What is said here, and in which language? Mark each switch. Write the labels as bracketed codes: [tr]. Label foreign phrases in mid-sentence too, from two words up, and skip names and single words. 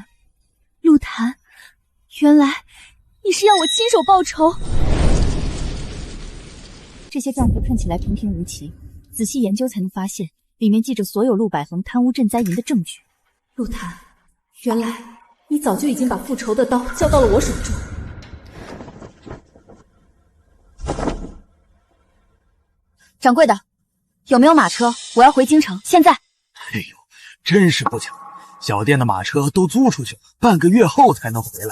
[zh] 陸檀，原來你是要我親手報仇。這些賬簿看起來平平無奇，仔細研究才能發現，裡面記着所有陸百合貪污賑災銀的證據。陸檀，原來你早就已經把復仇的刀交到了我手中。掌櫃的，有沒有馬車？我要回京城，現在。哎呦，真是不巧，小店的馬車都租出去了，半個月後才能回來。